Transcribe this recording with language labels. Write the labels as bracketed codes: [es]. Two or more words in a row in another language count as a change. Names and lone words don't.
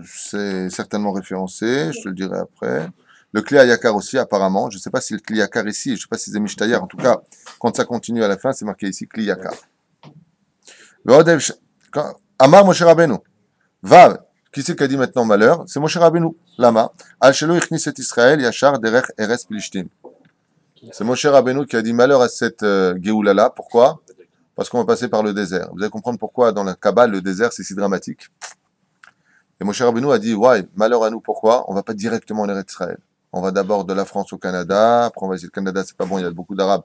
[fr] C'est certainement référencé, je te le dirai après. Le Kli Hayakar aussi, apparemment. Je ne sais pas si le Kli Hayakar ici, je ne sais pas si c'est Mishtayar. En tout cas, quand ça continue à la fin, c'est marqué ici Kli Hayakar. [he] Amar Moshe Rabbeinu. Vav. [fr] Qui c'est qui a dit maintenant malheur? C'est Moshe Rabbeinu. Lama. [he] על שלא הכניס את ישראל ישר דרך ארץ פלשתים. [fr] C'est Moshe Rabbeinu qui a dit malheur à cette Géoula-là. Pourquoi? Parce qu'on va passer par le désert. Vous allez comprendre pourquoi dans la Kabbale, le désert, c'est si dramatique. Et Moshe Rabbeinu a dit, ouais, malheur à nous, pourquoi? On va pas directement en Eretz Israël. On va d'abord de la France au Canada, après on va essayer le Canada, c'est pas bon, il y a beaucoup d'Arabes.